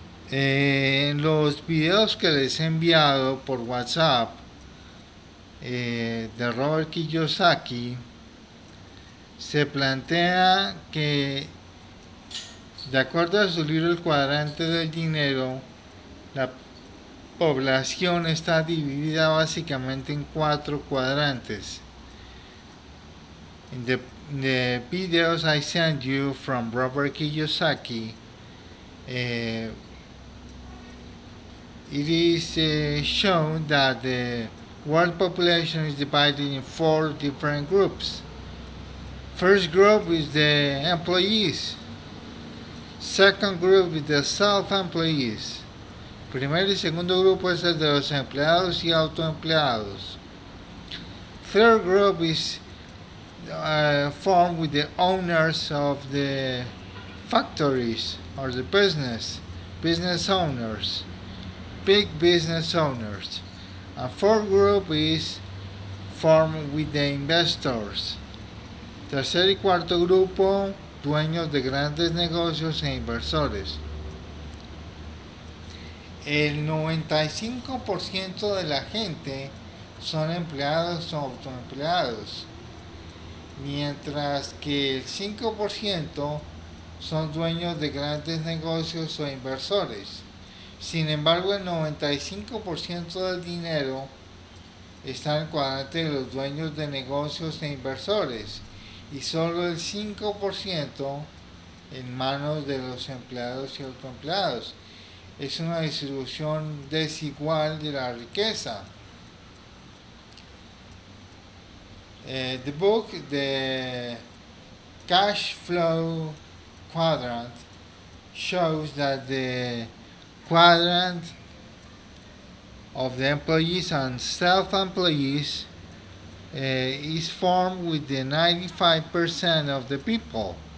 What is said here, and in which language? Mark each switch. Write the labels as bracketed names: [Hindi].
[Spanish] En los videos que les he enviado por WhatsApp de Robert Kiyosaki, se plantea que, de acuerdo a su libro El cuadrante del dinero, la población está dividida básicamente en 4 cuadrantes. [English] In the videos I sent you from Robert Kiyosaki, it is shown that the world population is divided in 4 different groups. First group is the employees. Second group is the self-employees. [Spanish] Primer y segundo grupo es el de los empleados y autoempleados. [English] Third group is formed with the owners of the factories or the business owners, big business owners. And fourth group is formed with the investors. [Spanish] Tercer y cuarto grupo, dueños de grandes negocios e inversores. El 95% de la gente son empleados o autoempleados, mientras que el 5% son dueños de grandes negocios o inversores. Sin embargo, el 95% del dinero está en el cuadrante de los dueños de negocios e inversores y solo el 5% en manos de los empleados y autoempleados. Es una distribución desigual de la riqueza. [English] The book, The Cash Flow Quadrant, shows that the quadrant of the employees and self-employees is formed with the 95% of the people.